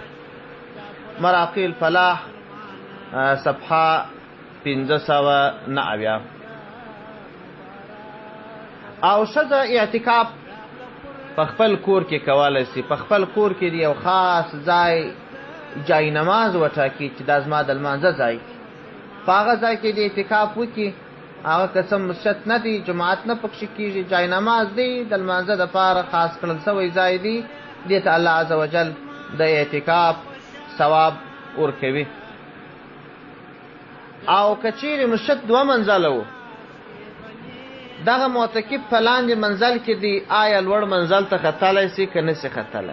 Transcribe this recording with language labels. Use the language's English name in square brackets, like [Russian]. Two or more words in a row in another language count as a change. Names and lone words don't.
[Pashto] مراقي الفلاح صفحه 590. او ښځه اعتکاف په خپل کور کې کولی سي. په خپل کور کې د یو خاص ځای جای نماز وټاکي چې دا زما د لمانځه ځای په هغه ځای کې د اعتکاف وکړي. هغه قسم مسجد نه دی، جماعت نه پکښې کېږي، جای نماز دی، د لمانځه دپاره خاص کړل سوی ځای دی. دې ته الله [Arabic] عز وجل [Pashto] د اعتکاف ثواب ورکوي. او که چیرې مسجد 2 منزله و، دغه معتکف په لاندې منزل کې دی، آیا لوړ منزل ته ختلی سي که نسي ختلی؟